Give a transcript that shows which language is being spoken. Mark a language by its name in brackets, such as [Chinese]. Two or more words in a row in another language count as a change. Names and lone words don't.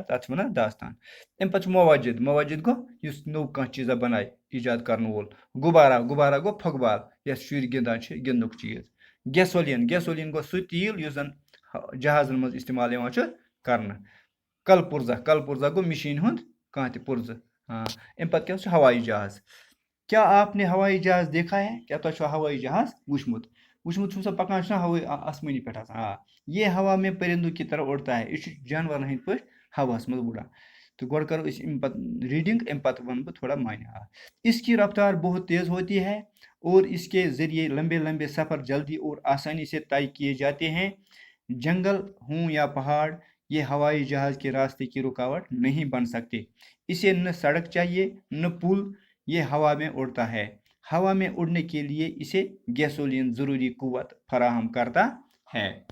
[Kashmiri] تتھ چھِ وَنان داستان امہِ پتہٕ چھُ موجد موجد گوٚو یُس نوٚو کانٛہہ چیٖزا بنایہِ ایجاد کرنہٕ وول غُبارہ غُبارہ گوٚو پھۄکہٕ بال یتھ شُرۍ گِنٛدان چھِ گِنٛدنُک چیٖز گیسولین گیسولین گوٚو سُہ تیٖل یُس زن جہازن منٛز استعمال یِوان چھُ کرنہٕ کل پُرزا کل پُرزا گوٚو مِشیٖن ہُنٛد کانٛہہ تہِ پُرزٕ امہِ پتہٕ کیٛاہ چھُ ہوایی جہاز [Urdu] کیا آپ نے ہوائی جہاز دیکھا ہے [Kashmiri] کیا تۄہہِ چھُوا ہوایی جہاز وٕچھمُت وٕچھمُت چھُو سا پکان چھُنہ ہوٲیی آسمٲنی پٮ۪ٹھ آسان [Urdu] یہ ہوا میں پرندوں کی طرح اڑتا ہے [Kashmiri] یہ چھُ جانورن ہٕنٛدۍ پٲٹھۍ ہواہس منٛز اُڑان تہٕ گۄڈٕ کرو أسۍ امہِ پتہٕ ریڈنگ امہِ پتہٕ ونہٕ بہٕ تھوڑا معنی [Urdu] اس کی رفتار بہت تیز ہوتی ہے اور اس کے ذریعے لمبے لمبے سفر جلدی اور آسانی سے طے کیے جاتے ہیں جنگل ہوں یا پہاڑ یہ ہوائی جہاز کے راستے کی رکاوٹ نہیں بن سکتے اسے نہ سڑک چاہیے نہ پل یہ ہوا میں اڑتا ہے ہوا میں اڑنے کے لیے اسے گیسولین ضروری قوت فراہم کرتا ہے